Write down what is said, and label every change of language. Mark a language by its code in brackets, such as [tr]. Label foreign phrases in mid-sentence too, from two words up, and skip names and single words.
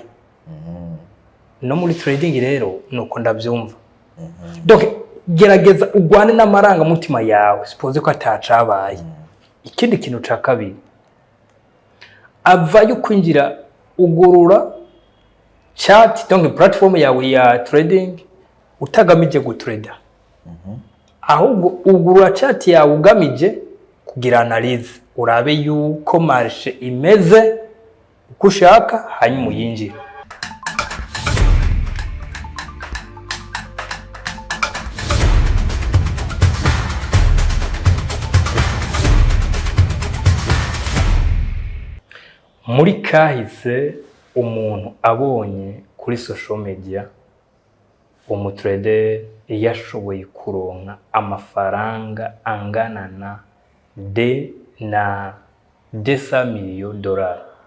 [rn] No muri trading rero nuko ndavyumva. Donc gerageza ugwane n'amaranga mutima yawe suppose ko atacabaye. Ikindi kintu ca kabiri ava yo kwinjira ugurura chat donc platform yawe ya trading utagamije gutrader. Ahubwo ugurura chat yawe ugamije kugira analyze urabe yuko marché imeze uko ushaka hanyuma uyinjira. Muri kahise umuntu abonye kuri [en] social media [rn] umutrader yashoboye kuronka amafaranga angana na $200 million.